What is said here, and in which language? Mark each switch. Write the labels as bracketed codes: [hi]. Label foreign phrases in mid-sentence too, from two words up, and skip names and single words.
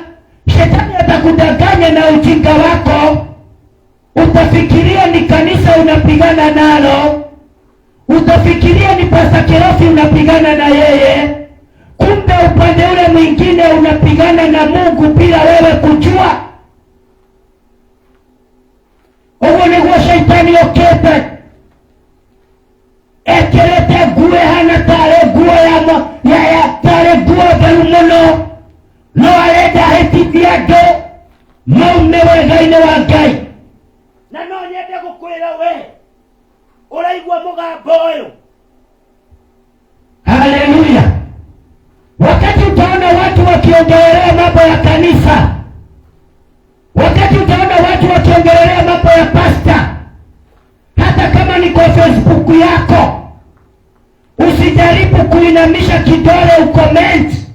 [sw] Shetani atakudanganya na ujinga wako, utafikiria ni kanisa unapigana nalo, utafikiria ni Pastor Keofi unapigana na yeye, kumbe upande ule mwingine unapigana na Mungu bila wewe kujua. [ki] Uguo niguo shaitani okete, ekerete nguo hana tare nguo ya tare nguo theru muno, no arenda ahĩtithie andũ maume wega-inĩ wa Ngai. Na no nyende gũkwĩra we ũraigua mũgambo ũyũ. Haleluya! [sw] Wakati utaona watu wakiongelea mambo ya kanisa, wakati utaona watu wakiongelea mambo ya pasta, hata kama ni kwa Facebook yako, usijaribu kuinamisha kidole ucomment,